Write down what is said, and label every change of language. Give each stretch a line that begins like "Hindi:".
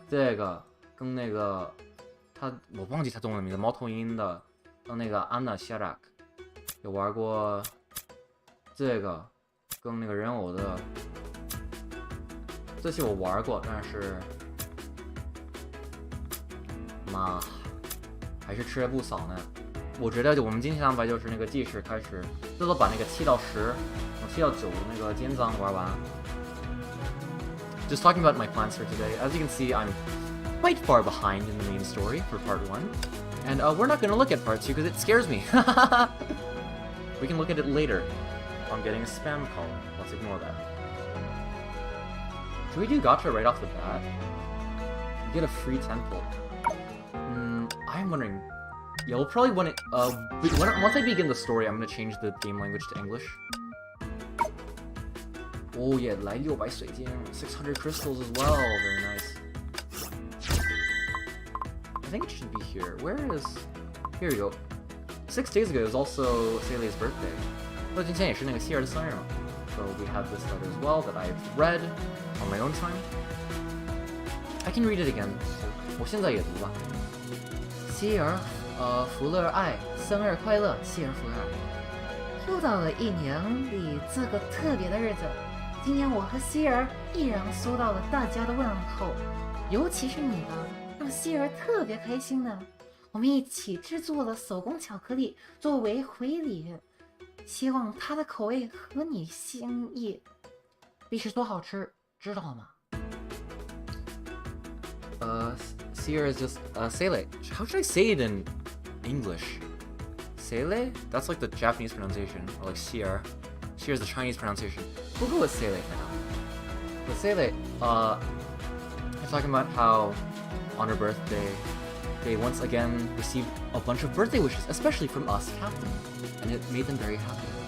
Chinese: 这个跟那个我忘记他中文名字，猫头鹰的，跟那个安娜夏拉克，有玩过这个跟那个人偶的，这些我玩过，但是妈还是吃了不少呢。我觉得我们今天安排就是那个计时开始，最多把那个7到10，从7到9那个间章玩完。
English: Just talking about my plans for today. As you can see, I'm quite far behind in the main story for part 1. And we're not going to look at part 2 because it scares me. We can look at it later. I'm getting a spam call. Let's ignore that. Should we do gacha right off the bat? You get a free temple. I'm wondering... Yeah, we'll probably want it... once I begin the story, I'm going to change the game language to English. Oh yeah,
Chinese: 来600水晶,
English: 600 crystals as well. Very nice. I think it should be here. Where is... Here we go. 6 days ago, it was also Sally's birthday.
Chinese: 今天也是那个希儿的生日嘛.
English: So we have this letter as well that I've read on my own time. I can read it again.
Chinese: 我现在也读吧. 希儿，福乐爱，生日快乐，希儿福乐爱。又到了1年里这个特别的日子，今年我和希儿依然收到了大家的问候，尤其是你的，让希儿特别开心呢。我们一起制作了手工巧克力作为回礼，希望它的口味合你心意，必须多好吃，知道吗
English: Sierra is just Sele. How should I say it in English? Sele? That's like the Japanese pronunciation, or like Sierra. Sierra is the Chinese pronunciation. We'll go with Sele for now. But Sele, you're talking about how on her birthday, they once again received a bunch of birthday wishes, especially from us, Captain, and it made them very happy.